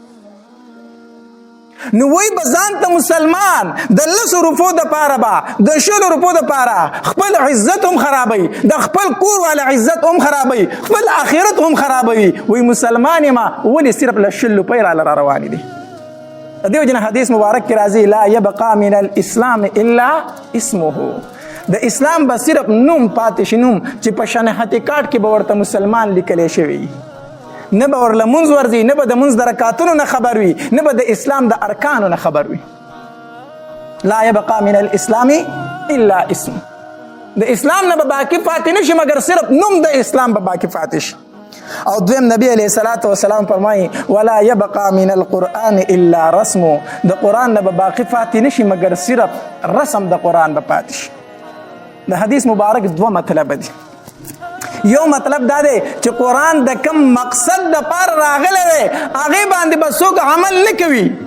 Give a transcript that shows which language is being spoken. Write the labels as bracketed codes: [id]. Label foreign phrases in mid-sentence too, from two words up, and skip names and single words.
[ps] نو وای بزان ته مسلمان د 100 روپو دپاره به د 100 روپو دپاره خپل عزت هم خرابوي د خپل کور والا عزت هم خرابوي خپل آخرت هم خرابوي وای مسلمان یم ولې صرف له 100 روپۍ را روانې دي. د دې وجې نه حدیث مبارک کې راځي [ar] لا یبقى من الاسلام الا اسمه [ps] د اسلام به صرف نوم پاتې شي نوم چې په شناخت کارت کې به ورته مسلمان لیکلی شوی نه به ورله منځ ورځي نه به د منځ د رکعتونو نه خبر وي نه به د اسلام د ارکانو نه خبر وي. [ar] لا یبقى من الاسلام الا اسم [ps] د اسلام نه به باقي پاتې نه شي مګر صرف نوم د اسلام به باقي پاتې شي. او دویم نبی [ar] علیہ الصلوۃ والسلام [ps] فرمایي [ar] ولا يبقى من القرآن الا رسم [ps] د قرآن نه به باقي پاتې نه شي مګر صرف رسم د قرآن به پاتې شي. د حدیث مبارک دوه مطلب دي. یو مطلب دا دی چې قرآن د کم مقصد د پاره راغلی دی هغې باندې به څوک عمل نه کوي.